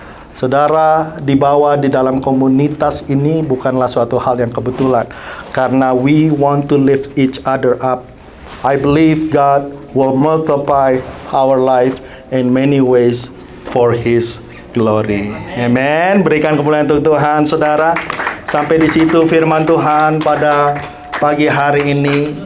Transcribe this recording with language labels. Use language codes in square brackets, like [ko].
[id] Saudara dibawa di dalam komunitas ini bukanlah suatu hal yang kebetulan, karena [en] we want to lift each other up. I believe God will multiply our life in many ways for His glory. Amen. [id] Berikan kemuliaan untuk Tuhan, saudara. Sampai di situ firman Tuhan pada pagi hari ini.